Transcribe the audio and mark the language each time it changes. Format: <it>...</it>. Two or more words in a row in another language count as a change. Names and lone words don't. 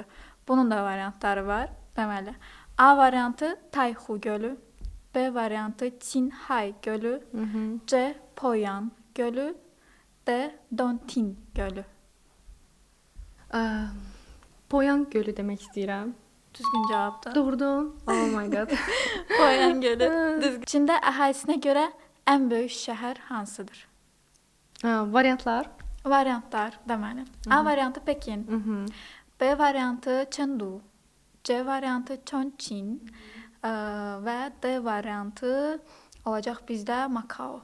<az>Bunun da variantları var. Deməli, A variantı Tayhu gölü, B variantı Qinhai gölü, C Poyang gölü, D Dongting gölü. Poyang gölü demək istəyirəm. Düzgün cavabdır. Doğrudur.</az> <en>Oh my god.</en> <az>Poyang gölü. Düzgün. Çində əhalisinə görə ən böyük şəhər hansıdır? Variantlar. Variantlar deməli. A variantı Pekin, B variantı Chengdu, C variantı Chongqing və D variantı olacaq bizdə Makao.</az>